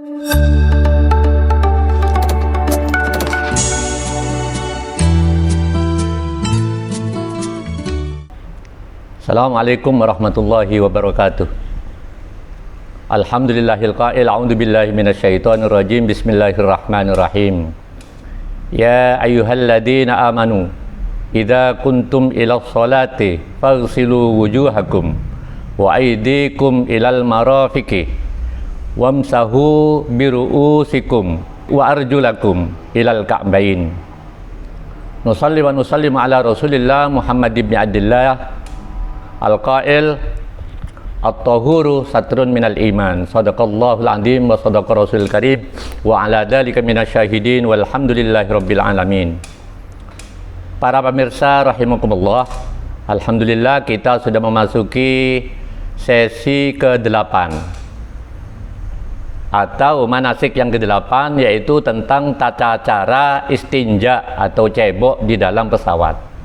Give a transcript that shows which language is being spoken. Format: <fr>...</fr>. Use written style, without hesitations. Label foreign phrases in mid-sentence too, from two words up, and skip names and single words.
<ar>السلام عليكم ورحمة الله وبركاته. الحمد لله القائل أعوذ بالله من الشيطان الرجيم. بسم الله الرحمن الرحيم. يا أيها الذين آمنوا إذا كنتم إلى الصلاة فاغسلوا وجوهكم وأيديكم إلى المرافق وامسحوا برءوسكم وأرجلكم إلى الكعبين. نصلي ونسلم على رسول الله محمد بن عبد الله القائل الطهور شطر من الإيمان. صدق الله العظيم وصدق رسول كريم وعلى ذلك من الشاهدين والحمد لله رب العالمين.</ar> <id>Para pemirsa rahimakumullah, alhamdulillah kita sudah memasuki sesi ke-8 atau manasik yang ke-8, yaitu tentang tata cara istinja atau cebok di dalam pesawat.</id>